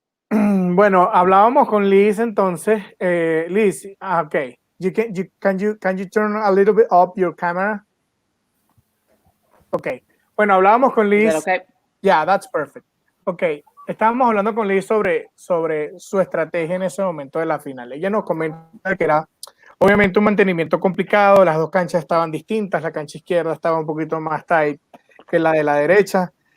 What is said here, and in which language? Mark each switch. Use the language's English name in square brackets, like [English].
[Spanish] Bueno, hablábamos con Liz entonces. [English] Liz, okay. Can you turn a little bit up your camera? Okay. [Spanish] Bueno, hablábamos con Liz. [English] Is that okay? Yeah, that's perfect. Okay. [Spanish] Estábamos hablando con Liz sobre su estrategia en ese momento de la final. Ella nos comenta que era obviamente un mantenimiento complicado, las dos canchas estaban distintas, la cancha izquierda estaba un poquito más tight que la de la derecha.